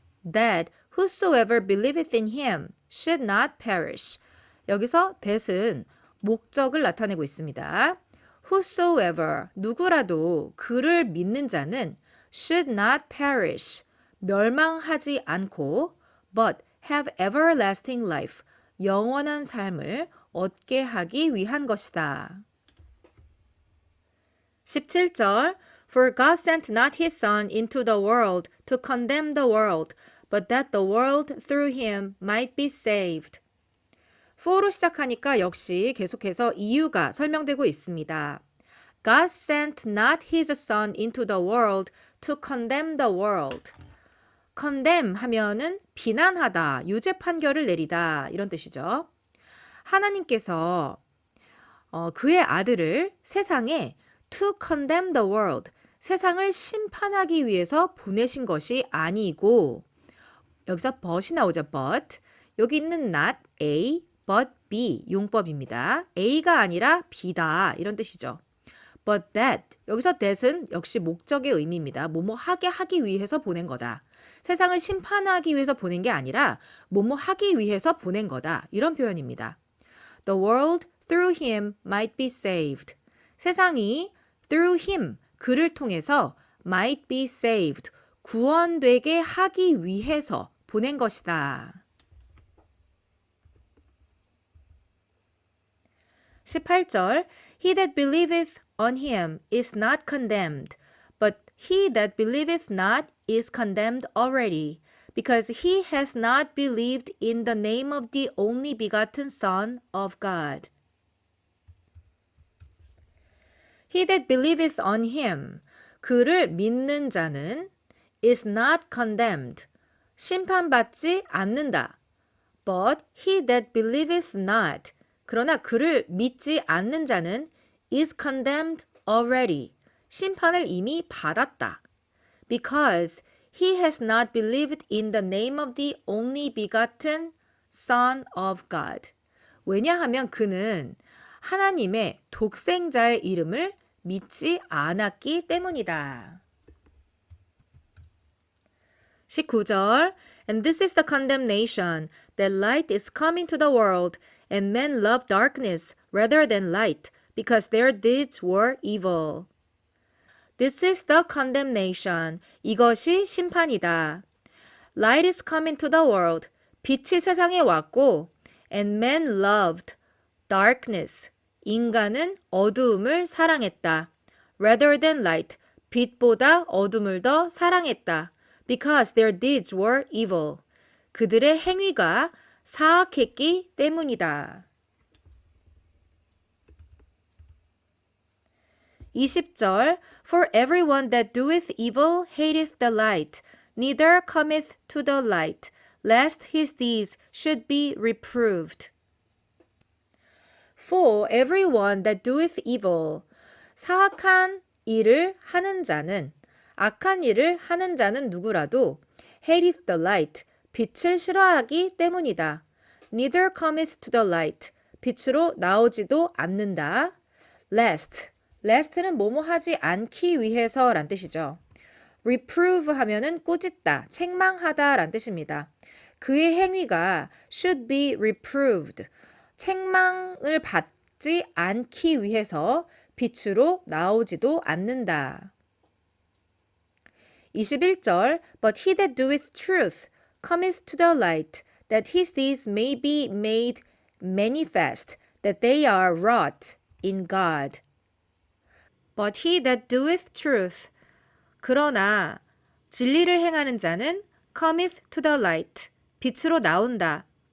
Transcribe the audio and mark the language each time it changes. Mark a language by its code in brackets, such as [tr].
[en] That whosoever believeth in him should not perish. [ko] 여기서 that은 목적을 나타내고 있습니다. [en] Whosoever, [ko] 누구라도 그를 믿는 자는 [en] should not perish, [ko] 멸망하지 않고 [en] but have everlasting life, [ko] 영원한 삶을 얻게 하기 위한 것이다. [en] 17절 For God sent not his Son into the world to condemn the world, but that the world through him might be saved. [ko] for로 시작하니까 역시 계속해서 이유가 설명되고 있습니다. [en] God sent not his Son into the world to condemn the world. [ko] condemn 하면은 비난하다, 유죄 판결을 내리다 이런 뜻이죠. 하나님께서 그의 아들을 세상에 [en] to condemn the world, [ko] 세상을 심판하기 위해서 보내신 것이 아니고, 여기서 but이 나오죠. [en] but. [ko] 여기 있는 not A, but B 용법입니다. A가 아니라 B다 이런 뜻이죠. [en] but that, [ko] 여기서 that은 역시 목적의 의미입니다. 뭐뭐 하게 하기 위해서 보낸 거다. 세상을 심판하기 위해서 보낸 게 아니라 뭐뭐 하기 위해서 보낸 거다. 이런 표현입니다. [en] The world through him might be saved. [ko] 세상이 [en] through him, [ko] 그를 통해서 [en] might be saved, [ko] 구원되게 하기 위해서 보낸 것이다. [en] 18절 He that believeth on him is not condemned, but he that believeth not is condemned already, because he has not believed in the name of the only begotten Son of God. He that believeth on him, [ko] 그를 믿는 자는 [en] is not condemned. [ko] 심판받지 않는다. [en] But he that believeth not. [ko] 그러나 그를 믿지 않는 자는 [en] is condemned already. [ko] 심판을 이미 받았다. [en] Because he has not believed in the name of the only begotten Son of God. [ko] 왜냐하면 그는 하나님의 독생자의 이름을 믿지 않았기 때문이다. [en] 19절 And this is the condemnation, that light is come into the world, and men love darkness rather than light, because their deeds were evil. This is the condemnation. [ko] 이것이 심판이다. [en] Light is come into the world. [ko] 빛이 세상에 왔고, [en] and men loved darkness. [ko] 인간은 어두움을 사랑했다. [en] Rather than light. [ko] 빛보다 어둠을 더 사랑했다. [en] Because their deeds were evil. [ko] 그들의 행위가 사악했기 때문이다. [en] 20절 For everyone that doeth evil hateth the light, neither cometh to the light, lest his deeds should be reproved. For everyone that doeth evil, [ko] 사악한 일을 하는 자는, 악한 일을 하는 자는 누구라도 [en] hateth the light, [ko] 빛을 싫어하기 때문이다. [en] Neither cometh to the light, [ko] 빛으로 나오지도 않는다. lest는 뭐뭐 하지 않기 위해서 란 뜻이죠. reprove 하면은 꾸짖다, 책망하다 란 뜻입니다. 그의 행위가 [en] should be reproved, [ko] 책망을 받지 않기 위해서 빛으로 나오지도 않는다. [en] 21절 But he that doeth truth cometh to the light, that his deeds may be made manifest, that they are wrought in God. But he that doeth truth, [ko] 그러나 진리를 행하는 자는 [en] cometh to the light, [ko] 빛으로 나온다.